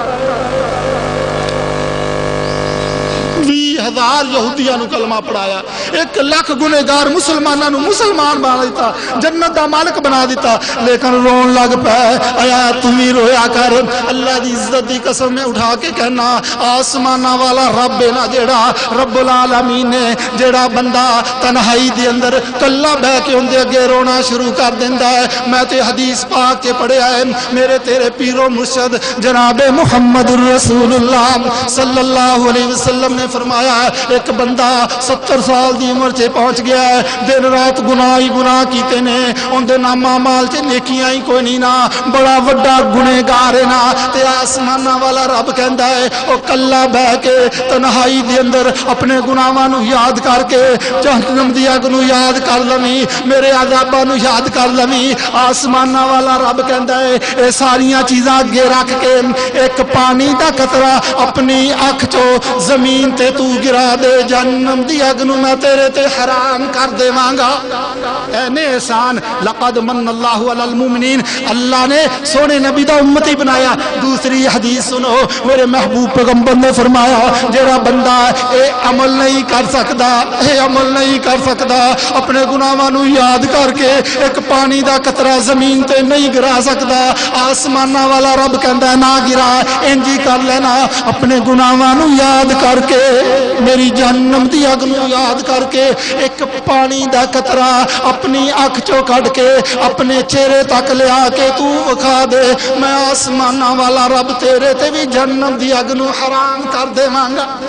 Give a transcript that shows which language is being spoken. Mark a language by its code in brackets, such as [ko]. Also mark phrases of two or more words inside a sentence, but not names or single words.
[pa] 20,000 یہودیاں نوں کلمہ پڑھایا، 1 لاکھ گنہگار مسلماناں نوں مسلمان بنا دتا، جنت دا مالک بنا دتا، لیکن رون لگ پئے. آیا تو بھی رویا کر، اللہ دی عزت دی قسم میں اٹھا کے کہنا، آسماناں والا رب ہے نا جیہڑا, [ar] رب العالمين [pa] نے جیہڑا بندہ تنہائی دے اندر کلا بہہ کے اوہدے اگے رونا شروع کر دیندا ہے. میں تے حدیث پاک چ پڑھیا ہے، میرے تیرے پیرو مرشد جناب محمد رسول اللہ [ar] صلى الله عليه وسلم [pa] نے فرمایا، اک [ur] بندہ 70 سال کی عمر سے پہنچ گیا ہے, [pa] دن رات گناہ ہی گناہ کیتے نے، ان کے نامہ مال چ نیکیاں ہی کوئی نہیں نا، بڑا وڈا گنہگار ہے نا، تے آسماناں والا رب کہتا ہے وہ کلا بہہ کے تنہائی دے اندر اپنے گناہاں نوں یاد کر کے جہنم دی اگ نوں یاد کر لوے، میرے عذاباں نوں یاد کر لوے. آسماناں والا رب کہتا ہے یہ ساریاں چیزاں اگے رکھ کے اک پانی کا قطرہ اپنی اکھ چوں زمین تے تو گرا دے، جہنم دی اگ نوں میں تیرے تے حرام کر دیواں گا. اینے احسان [ar] لقد من الله على المؤمنين, [pa] اللہ نے سوہنے نبی دا امتی بنایا. دوسری حدیث سنو، میرے محبوب پیغمبر نے فرمایا جیہڑا بندہ یہ عمل نہیں کر سکتا، یہ عمل نہیں کر سکتا، اپنے گناہاں نوں یاد کر کے اک پانی دا قطرہ زمین تے نہیں گرا سکتا، آسماناں والا رب کہندا نا گرا، انج ہی کر لینا، اپنے گناہاں نوں یاد کر کے میری جہنم دی اگ نوں یاد کر کے اک پانی دا قطرہ اپنی اکھ چوں کڈھ کے اپنے چہرے تک لیا کے تو وکھا دے، میں آسماناں والا رب تیرے تے بھی جہنم دی اگ نوں حرام کر دیواں گا.